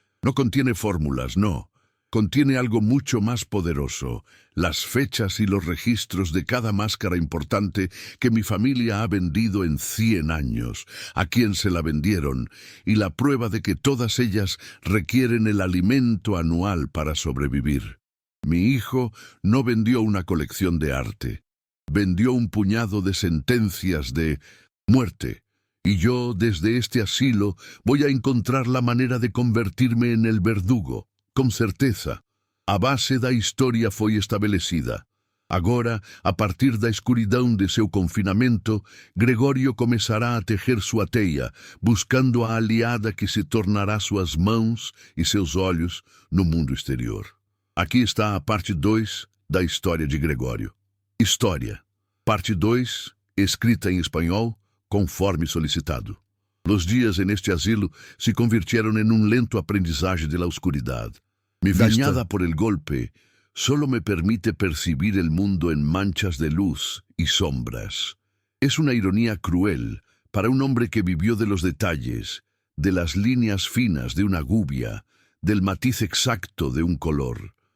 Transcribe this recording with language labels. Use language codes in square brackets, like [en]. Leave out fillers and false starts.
[es] No contiene fórmulas, no. Contiene algo mucho más poderoso, las fechas y los registros de cada máscara importante que mi familia ha vendido en 100 años, a quien se la vendieron, y la prueba de que todas ellas requieren el alimento anual para sobrevivir. Mi hijo no vendió una colección de arte, vendió un puñado de sentencias de muerte, y yo desde este asilo voy a encontrar la manera de convertirme en el verdugo, con certeza. [pt] A base da historia foi estabelecida. Agora, a partir da escuridão de seu confinamento, Gregorio começará a tejer sua teia, buscando a aliada que se tornará suas mãos e seus olhos no mundo exterior. Aqui está a parte 2 da história de Gregório. História. Parte 2, escrita em espanhol, conforme solicitado. [es] Los dias en este asilo se convirtieron en un lento aprendizaje de la oscuridad. Mi vista, dañada por el golpe, solo me permite percibir el mundo en manchas de luz y sombras. Es una ironía cruel para un hombre que vivió de los detalles, de las líneas finas de una gubia, del matiz exacto de un color.